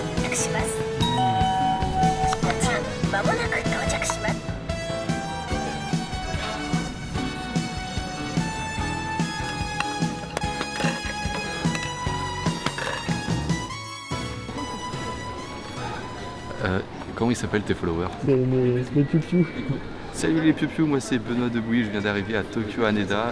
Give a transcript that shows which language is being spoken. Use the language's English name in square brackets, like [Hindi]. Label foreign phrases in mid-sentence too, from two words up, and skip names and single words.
[Japanese] 着します。こちらまもなく到着します。 [French] Comment ils s'appellent tes followers? mes piou-piou. Salut les piou-piou, moi c'est Benoît Debouy, je viens d'arriver à Tokyo Haneda.